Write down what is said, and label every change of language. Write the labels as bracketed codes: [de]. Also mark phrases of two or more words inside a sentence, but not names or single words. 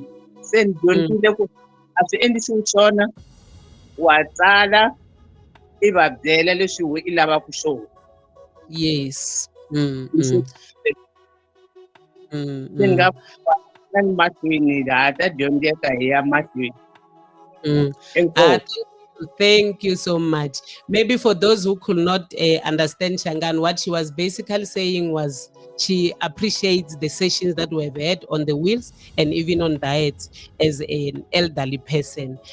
[ts] Se ni dyondzile ku a swi endlisiwi swona, wa tsala i va byela leswi we i lavaka swona. Yes. Se ni nga ni mahlweni laha ta dyondzeka hi ya mahlweni. [en] Thank you so much. Maybe for those who could not understand Shangan, what she was basically saying was she appreciates the sessions that we've had on the wheels and even on diet as an elderly person.